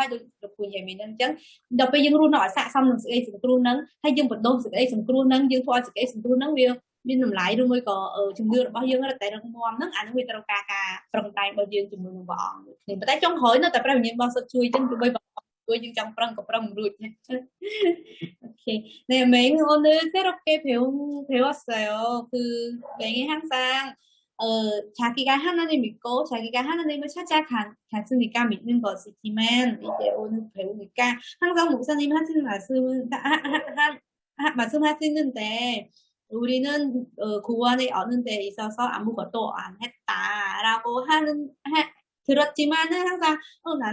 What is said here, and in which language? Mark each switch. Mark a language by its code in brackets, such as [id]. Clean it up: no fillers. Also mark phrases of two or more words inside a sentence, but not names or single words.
[km] ដូចលោកគ្រូនិយាយមិញហ្នឹងអញ្ចឹងដល់ពេលយើងរស់នៅឲ្យស័ក្តិសមនឹងសេចក្តីសង្គ្រោះហ្នឹងហើយយើងបណ្ដុះសេចក្តីសង្គ្រោះហ្នឹងយើងធ្វើឲ្យសេចក្តីសង្គ្រោះហ្នឹងវាមានតម្លៃឬមួយក៏ជំនឿរបស់យើងរត់តែរឹងមាំហ្នឹងអានោះវាត្រូវការការប្រឹងប្រែងរបស់យើងជាមួយនឹងព្រះអង្គនេះប៉ុន្តែចុងក្រោយនៅតែព្រះវិញ្ញាណបរិសុទ្ធជួយចឹងទោះបីជួយយើងចង់ប្រឹងក៏ប្រឹងមិនរួចអូខេ [ko] 네, 맹 오늘 새롭게 배웠어요. 그 맹이 항상 자기가 하나님 믿고 자기가 하나님을 찾아갔으니까 믿는 것이지만 이제 오늘 배우니까 항상 목사님 하시는 말씀하시는데 우리는 구원에 얻는 데 있어서 아무것도 안 했다라고 들었지만은 항상 나는